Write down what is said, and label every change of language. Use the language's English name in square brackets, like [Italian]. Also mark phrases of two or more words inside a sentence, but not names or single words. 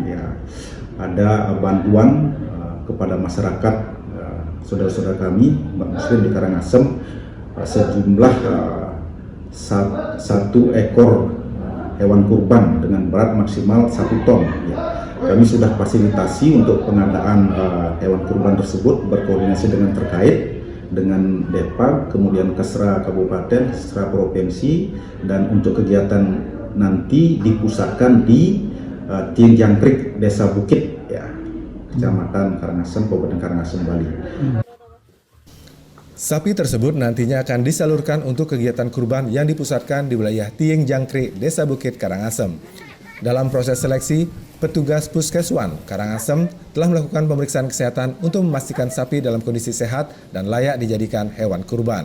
[Indonesian] Ya, ada bantuan kepada masyarakat, saudara-saudara kami, umat Muslim di Karangasem, sejumlah 1 ekor hewan kurban dengan berat maksimal 1 ton. Ya. Kami sudah fasilitasi untuk pengadaan hewan kurban tersebut, berkoordinasi dengan terkait, dengan Depag, kemudian Kesra Kabupaten, Kesra Provinsi, dan untuk kegiatan nanti dipusatkan di Tieng Jangkrik, Desa Bukit, ya, Kecamatan Karangasem, Kabupaten Karangasem, Bali. Sapi tersebut nantinya akan disalurkan untuk kegiatan kurban yang dipusatkan di wilayah Tieng Jangkrik, Desa Bukit, Karangasem. Dalam proses seleksi, petugas Puskeswan Karangasem telah melakukan pemeriksaan kesehatan untuk memastikan sapi dalam kondisi sehat dan layak dijadikan hewan kurban.